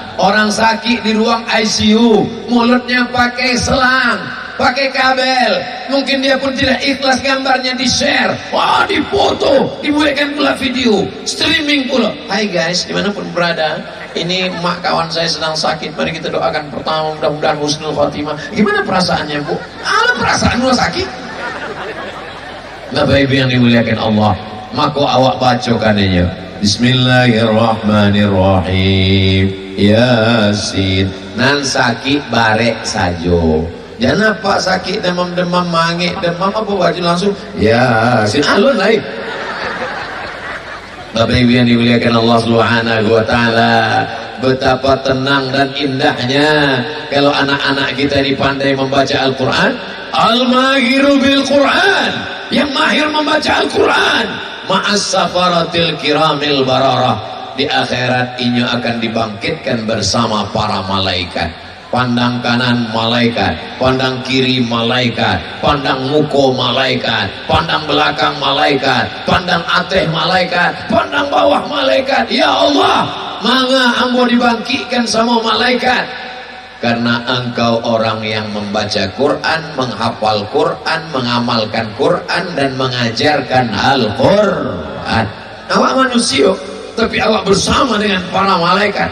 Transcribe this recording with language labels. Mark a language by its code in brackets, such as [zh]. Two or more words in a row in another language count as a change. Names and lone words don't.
[id] Orang sakit di ruang ICU, mulutnya pakai selang, pakai kabel, mungkin dia pun tidak ikhlas gambarnya di share, wah dipoto, dibuatkan pula video, streaming pula. Hai guys, dimanapun berada, ini emak kawan saya sedang sakit, mari kita doakan pertama, mudah-mudahan husnul khotimah. Gimana perasaannya bu? Perasaan lu sakit? Bapak ibu yang dimuliakan Allah, maka awak bacakannya Bismillahirrahmanirrahim, Yasin. [min] Nan sakit barek sajo. [id] Jangan apa sakit demam-demam mangik demam apa baca langsung Yasin. [min] Alun lain. [id] Bapak ibu yang dimuliakan Allah Subhanahu wa taala, betapa tenang dan indahnya kalau anak-anak kita dipandai membaca Al-Qur'an. [ar] Al-mahiru bil Qur'an, [id] yang mahir membaca Al-Quran, [ar] ma'as safaratil kiramil bararah. [id] Di akhirat inyo akan dibangkitkan bersama para malaikat. Pandang kanan malaikat, pandang kiri malaikat, pandang muko malaikat, pandang belakang malaikat, pandang ateh malaikat, pandang bawah malaikat. Ya Allah, [min] mangga ambo dibangkitkan sama malaikat. [id] Karena engkau orang yang membaca Quran, menghafal Quran, mengamalkan Quran, dan mengajarkan Al-Quran. Awak manusia, tapi awak bersama dengan para malaikat.